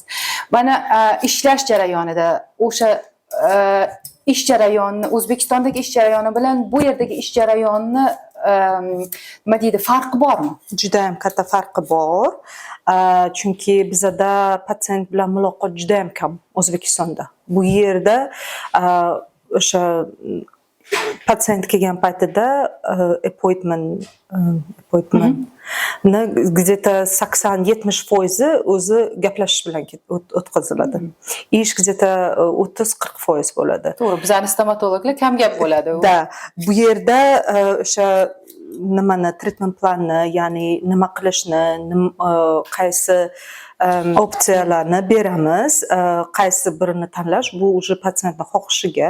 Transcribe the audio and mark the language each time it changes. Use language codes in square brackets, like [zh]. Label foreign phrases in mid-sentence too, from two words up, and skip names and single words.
[uz] Mana ishlash jarayonida o'sha ish jarayoni, O'zbekistondagi ish jarayoni bilan bu yerdagi ish jarayoni nima deydi, farqi bormi? Juda ham katta farqi bor. Chunki bizada patsient bilan muloqot juda ham kam O'zbekistonda. Bu yerda o'sha patsient kelgan paytida appointment где-то 80-70% o'zi gaplashish bilan o'tkaziladi. Ish где-то 30-40% bo'ladi. To'g'ri, bizning stomatologlar kam gap bo'ladi. Da, bu yerda o'sha nimani [en] treatment planni, [uz] ya'ni nima qilishni, qaysi opsiyalarni beramiz, qaysi birini tanlash, bu уже patsientning xohishiga.